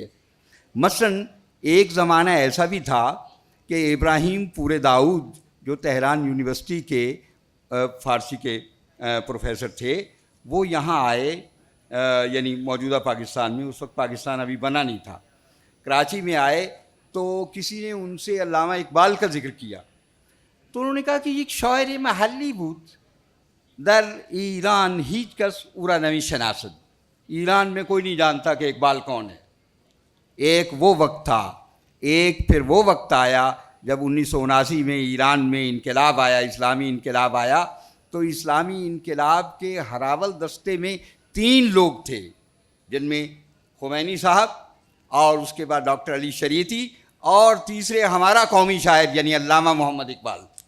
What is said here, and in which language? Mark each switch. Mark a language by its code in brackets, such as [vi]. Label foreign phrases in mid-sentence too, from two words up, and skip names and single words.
[ur] مثلاً ایک زمانہ ایسا بھی تھا کہ ابراہیم پورے داؤد جو تہران یونیورسٹی کے فارسی کے پروفیسر تھے, وہ یہاں آئے, یعنی موجودہ پاکستان میں, اس وقت پاکستان ابھی بنا نہیں تھا, کراچی میں آئے, تو کسی نے ان سے علامہ اقبال کا ذکر کیا, تو انہوں نے کہا کہ یہ [fa] شاعر محلی بود. در ایران هیچ کس او را نمیشناسد. [ur] ایران میں کوئی نہیں جانتا کہ اقبال کون ہے. ایک وہ وقت تھا، ایک پھر وہ وقت آیا جب 1979 میں ایران میں انقلاب آیا، اسلامی انقلاب آیا. تو اسلامی انقلاب کے ہراول دستے میں 3 لوگ تھے، جن میں خمینی صاحب اور اس کے بعد ڈاکٹر علی شریعتی اور تیسرے ہمارا قومی شاعر یعنی علامہ محمد اقبال.